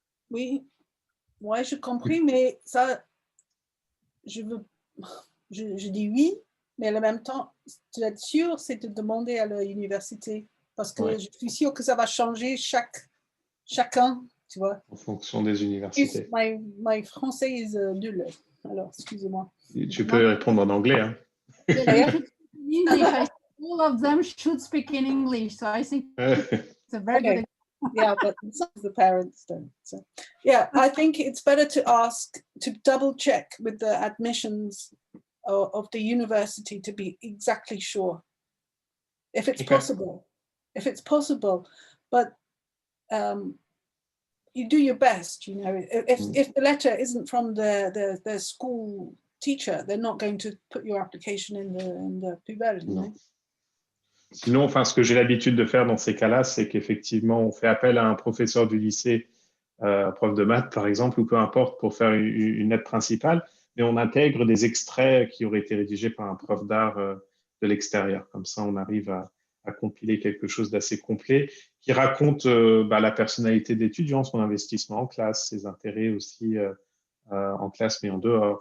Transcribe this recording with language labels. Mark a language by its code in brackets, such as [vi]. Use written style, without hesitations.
[fr] Oui, ouais, j'ai compris, mais ça, je dis oui, mais en même temps, tu es sûr, c'est de demander à l'université, parce que je suis sûre que ça va changer chacun, tu vois. En fonction des universités. My français est nul, alors excusez-moi. Tu peux répondre en anglais. Hein. [en] English. All of them should speak in English, so I think it's a very good. Yeah, but some of the parents don't. So, yeah, I think it's better to double check with the admissions of the university to be exactly sure if it's possible. If it's possible, but you do your best. You know, if the letter isn't from the school teacher, they're not going to put your application in the poubelle. You know? [fr] Sinon, enfin, ce que j'ai l'habitude de faire dans ces cas-là, c'est qu'effectivement, on fait appel à un professeur du lycée, prof de maths par exemple, ou peu importe, pour faire une lettre principale, mais on intègre des extraits qui auraient été rédigés par un prof d'art de l'extérieur. Comme ça, on arrive à compiler quelque chose d'assez complet qui raconte la personnalité d'étudiant, son investissement en classe, ses intérêts aussi en classe, mais en dehors.